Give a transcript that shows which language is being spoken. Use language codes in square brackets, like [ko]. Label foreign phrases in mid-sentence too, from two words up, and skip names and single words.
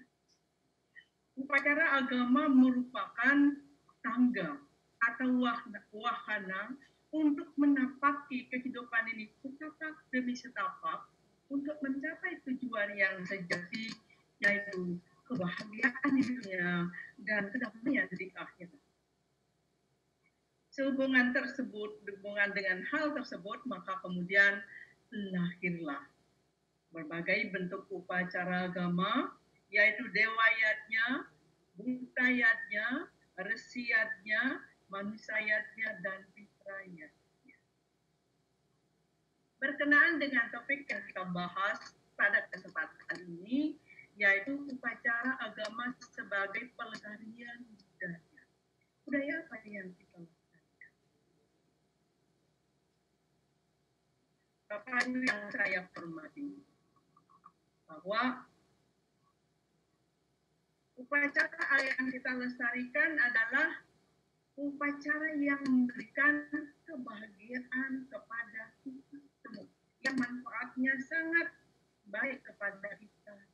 [id] Upacara agama merupakan tangga atau wahana untuk menapaki kehidupan ini setapak demi setapak untuk mencapai tujuan yang sejati, yaitu kebahagiaan di dunia dan kedamaian di akhirat. Sehubungan dengan hal tersebut, maka kemudian lahirlah berbagai bentuk upacara agama, yaitu dewayatnya, bhutayatnya, resiyatnya, manusayatnya, dan fitrayatnya. Berkenaan dengan topik yang kita bahas pada kesempatan ini, yaitu upacara agama sebagai pelestarian budaya. Budaya apa yang kita lakukan? Bapak Ibu yang saya hormati, bahwa upacara yang kita lestarikan adalah upacara yang memberikan kebahagiaan kepada kita semua, yang manfaatnya sangat baik kepada kita.